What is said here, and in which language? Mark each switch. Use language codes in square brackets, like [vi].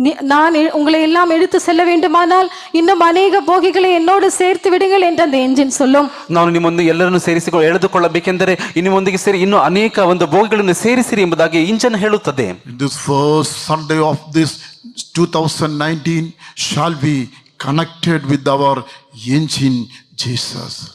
[ta] நான் உங்களை எல்லாம் எடுத்து செல்ல வேண்டுமானால் இன்னும் அநேக போகிகளை என்னோடு சேர்த்து விடுங்கள் என்று அந்த என்ஜின் சொல்லும். [kn] ನಾನು ನಿಮ್ಮನ್ನು ಎಲ್ಲರನ್ನು ಎಳೆದುಕೊಳ್ಳಬೇಕೆಂದರೆ ನಿಮ್ಮೊಂದಿಗೆ ಸೇರಿ ಇನ್ನೂ ಅನೇಕ ಒಂದು ಬೋಗಿಗಳನ್ನು ಸೇರಿಸಿರಿ ಎಂಬುದಾಗಿ ಇಂಜಿನ್ ಹೇಳುತ್ತದೆ. [en] This first Sunday of this 2019 shall be connected with our engine Jesus.